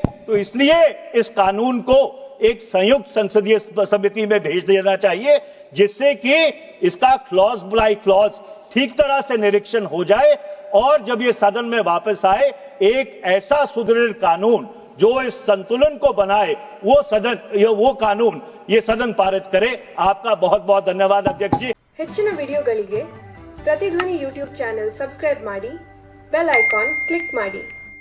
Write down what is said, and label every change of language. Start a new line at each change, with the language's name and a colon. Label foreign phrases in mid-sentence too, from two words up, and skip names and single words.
Hindi: तो इसलिए इस कानून को एक संयुक्त संसदीय समिति में भेज देना चाहिए जिससे कि इसका
English: clause by clause
Hindi: ठीक तरह से निरीक्षण हो जाए और जब ये सदन में वापस आए एक ऐसा सुदृढ़ कानून जो इस संतुलन को बनाए वो कानून ये सदन पारित करे। आपका बहुत बहुत धन्यवाद अध्यक्ष जी।
Kannada: ಹೆಚ್ಚಿನ ವಿಡಿಯೋಗಳಿಗೆ ಪ್ರತಿಧ್ವನಿ
English: YouTube channel subscribe
Kannada: ಮಾಡಿ,
English: bell icon click
Kannada: ಮಾಡಿ।